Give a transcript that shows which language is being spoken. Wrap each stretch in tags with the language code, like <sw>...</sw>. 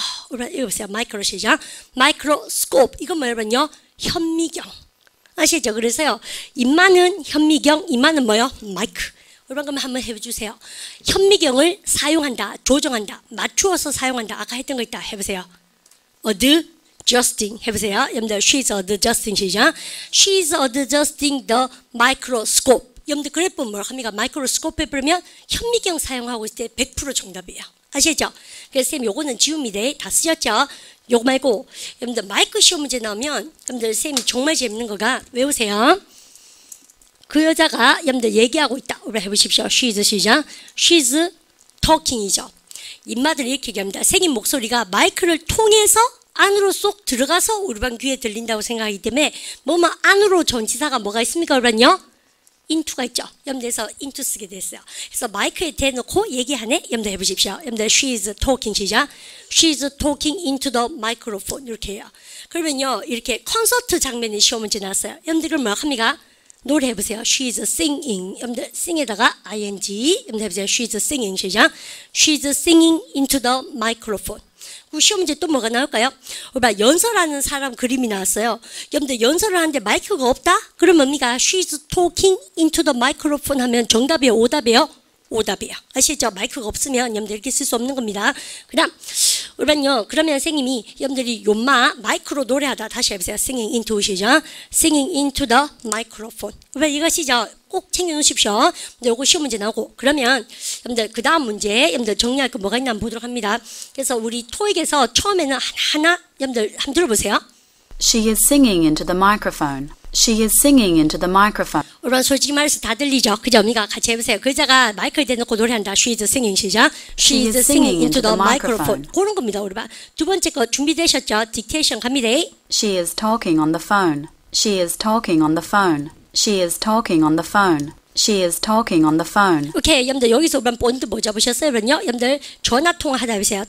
<ko>여러분 읽어보세요. 마이크로 시작. 마이크로스코프. 이건 뭐 여러분요? 현미경. 아시죠? 그래서요. 입만은 현미경, 입만은 뭐요? 마이크. 여러분 그럼 한번 해주세요. 현미경을 사용한다, 조정한다, 맞추어서 사용한다. 아까 했던 거 있다. 해보세요. adjusting 해보세요. 여러분들 she's adjusting 시작.</ko> <en>She's adjusting the microscope.</en> <ko>여러분들 그래프 뭐라고 합니까? 마이크로스코프에 보면 현미경 사용하고 있을 때 100% 정답이에요. 아시죠? 그래서 쌤 요거는 지웁니다. 다 쓰셨죠? 요거 말고 여러분들 마이크 시험 문제 나오면 여러분들 쌤이 정말 재밌는 거가 외우세요. 그 여자가 여러분들 얘기하고 있다. 우리 해보십시오. She's 시작.</ko> <en>She's talking이죠.</en> <ko>입맛을 이렇게 얘기합니다. 생긴 목소리가 마이크를 통해서 안으로 쏙 들어가서 우리 반 귀에 들린다고 생각하기 때문에 뭐뭐 안으로 전치사가 뭐가 있습니까? 여러분요? into가 있죠. 여러분들에서 into 쓰게 됐어요. 그래서 마이크에 대놓고 얘기하네. 여러분들 해보십시오. 여러분들 she's talking 시작.</ko> <en>She's talking into the microphone 이렇게 해요.</en> <ko>그러면요 이렇게 콘서트 장면이 시험 문제 나왔어요. 여러분들 그럼 뭐 합니까? 노래 해보세요. She's singing. 여러분들 sing에다가 ing. 여러분들 해보세요.</ko> <en>She's singing 시작. She's singing into the microphone.</en> <ko>그 시험 문제 또 뭐가 나올까요? 연설하는 사람 그림이 나왔어요. 여러분들 연설을 하는데 마이크가 없다? 그럼 뭡니까?</ko> <en>She's talking into the microphone 하면 정답이에요?</en> <ko>오답이에요? 오답이에요. 아시죠? 마이크가 없으면 여러분들 이렇게 쓸 수 없는 겁니다. 그러면 선생님이 여러분들이 요마 마이크로 노래하다 다시 해보세요.</ko> <en>Singing into 시죠. Singing into the microphone.</en> <ko>이것이죠. 꼭 챙겨놓으십시오. 요거 시험 문제 나오고 그러면 여러분들 그 다음 문제 여러분들 정리할 거 뭐가 있나 한번 보도록 합니다. 그래서 우리 토익에서 처음에는 하나 여러분들 한번 들어보세요.</ko> <en>She is singing into the microphone. She is singing into the microphone.</en> <ko>여러분 솔직히 말해서 다 들리죠? 그죠? 우리가 같이 해보세요. 그 여자가 마이크를 대놓고 노래한다.</ko> <en>She is singing 시작. She is singing into the microphone.</en> <ko>그런 겁니다. 우리 반. 두 번째 거 준비되셨죠? 딕테이션 갑니다.</ko> <en>She is talking on the phone. She is talking on the phone. She is talking on the phone. She is talking on the phone.</en> <ko>오케이, 여러분들 여기서 우리 본드 뭐 잡으셨어요? 여러분들 전화 통화하다 해보세요.</ko>